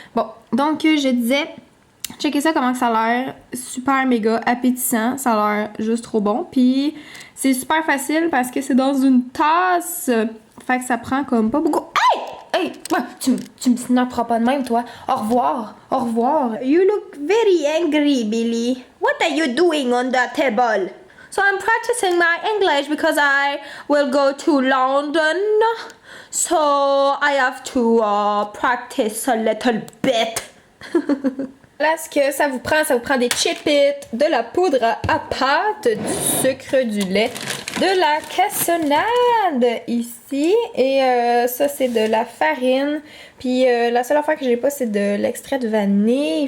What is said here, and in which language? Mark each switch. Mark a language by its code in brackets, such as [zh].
[fr] Bon, donc, je disais, checkez ça comment ça a l'air. Super méga appétissant. Ça a l'air juste trop bon. Puis, c'est super facile parce que c'est dans une tasse. Fait que ça prend comme pas beaucoup. Hey! Hey! Ouais, tu me snapperas pas de même, toi. Au revoir. Au revoir. [en] You look very angry, Billy. What are you doing on the table? So I'm practicing my English because I will go to London. So I have to practice a little bit. [fr] Là, ce que ça vous prend des chip-it, de la poudre à pâte, du sucre, du lait, de la cassonade ici. Et ça, c'est de la farine. Puis la seule affaire que j'ai pas, c'est de l'extrait de vanille.